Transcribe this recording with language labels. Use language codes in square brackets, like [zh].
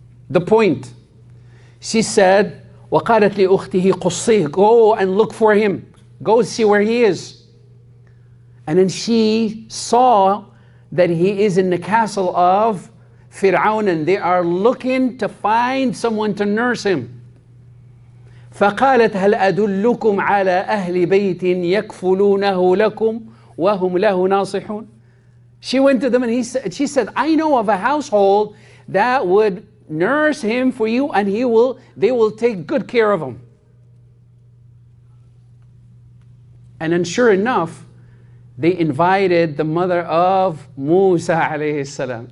[en] The point, she said, [ar] وَقَالَتْ لِأُخْتِهِ قُصِّهِ, [en] go and look for him. Go see where he is. And then she saw that he is in the castle of Fir'aun, and they are looking to find someone to nurse him. [ar] فقالت هل أدلكم على أهل بيت يكفلونه لكم وهم له ناصحون. [en] She went to them and she said, I know of a household that would nurse him for you, and they will take good care of him. And then sure enough, they invited the mother of Musa alayhi salam.